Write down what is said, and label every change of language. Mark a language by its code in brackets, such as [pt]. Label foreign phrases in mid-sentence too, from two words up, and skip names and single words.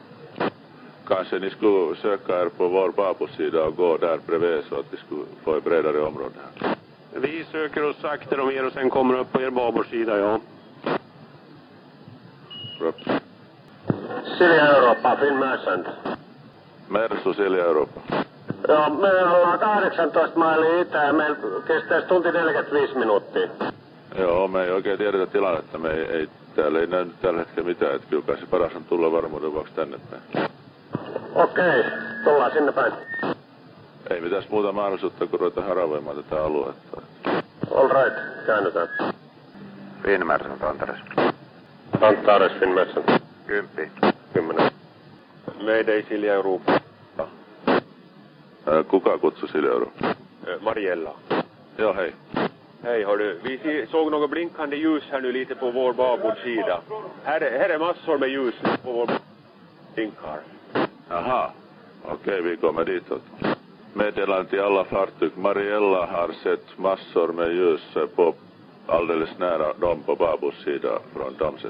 [sv] Kanske ni skulle söka er på vår babosida och gå där bredvid så att vi skulle få ett bredare område här. Vi söker oss sakta om er och sen kommer upp på er baborsida, ja. Bra. Silja Europa, Finn Merchant. Mersu, Silja Europa. [fi] Joo, me ollaan 18 mailia itään. Meillä kestää tunti 45 minuuttia. Joo, me ei oikein tiedetä tilannetta. Täällä ei näy tällä hetkellä mitään. Että kyllä kai se paras on tulla varmuuden vuoksi tänne päin. Okei, tullaan sinne päin. Ei mitään muuta mahdollisuutta kuin ruveta haravoimaan tätä aluetta. [en] All right, [fi] käännytään. Finn Merchant, Antares. Antares, Finn Merchant. 10. Mayday, Silja Europa. Kuka kutsui Silja Europa? Mariella. Joo, hej. [sv] Hej, hördu. Vi såg något blinkande ljus här nu lite på vår babordsida. Här är massor med ljus på vår blinkar. Aha, okej, vi kommer ditåt. Meddelande till alla fartyg. Mariella har sett massor med ljus på alldeles nära dem på babordssida från Damset.